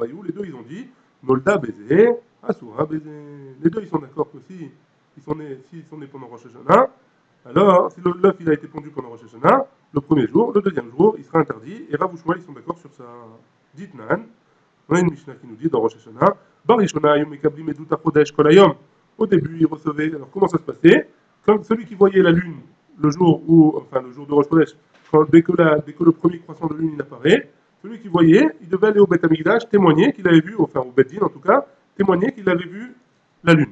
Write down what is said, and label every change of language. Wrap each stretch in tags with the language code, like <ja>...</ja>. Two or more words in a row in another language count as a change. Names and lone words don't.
<fr>Les 2, ils ont dit</fr> <he>נולדה בזה, אסורה בזה.</he> <fr>Les 2, ils sont d'accord que s'ils sont nés pendant Rosh Hashanah, alors, si l'œuf il a été pondu pendant Rosh Hashanah, le premier jour, le deuxième jour, il sera interdit. Et Rav Ushmuel, ils sont d'accord sur ça. Dites Nan, on a une Mishnah qui nous dit dans Rosh Hashanah,</fr> <he>בראשונה יום מקבלים עדות חודש כל היום.</he> <fr>Au début, il recevait. Alors, comment ça se passait? Comme celui qui voyait la lune le jour de Rosh Chodesh, dès que le premier croissant de lune il apparaît, celui qui voyait, il devait aller au Beth Amikdash témoigner qu'il avait vu, enfin au Beth Din en tout cas, témoigner qu'il avait vu la lune.</fr>